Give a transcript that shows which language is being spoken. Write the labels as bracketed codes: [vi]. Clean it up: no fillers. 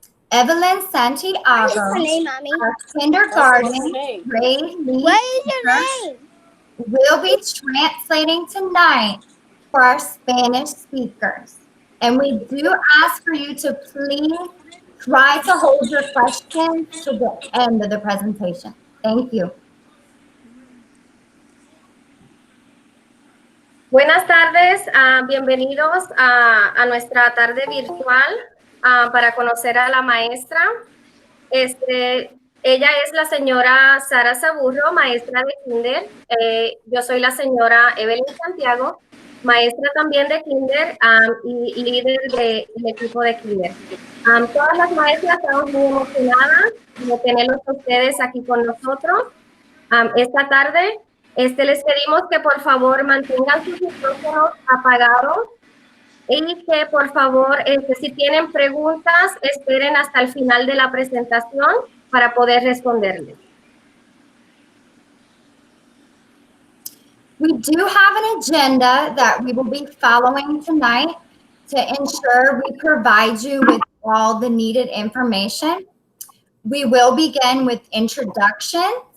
[en] Evelyn Santiago, our kindergarten grade lead teacher, will be translating tonight for our Spanish speakers. And we do ask for you to please try to hold your questions to the end of the presentation. Thank you. [es] Buenas tardes, bienvenidos a nuestra tarde virtual para conocer a la maestra. Ella es la señora Sara Saburro, maestra de kinder. Yo soy la señora Evelyn Santiago, maestra también de kinder y líder del equipo de kinder. Todas las maestras estamos muy emocionadas de tenerlos a ustedes aquí con nosotros esta tarde. Les pedimos que por favor mantengan sus micrófonos apagados y que por favor, si tienen preguntas, esperen hasta el final de la presentación para poder responderles. [en] We do have an agenda that we will be following tonight to ensure we provide you with all the needed information. We will begin with introductions.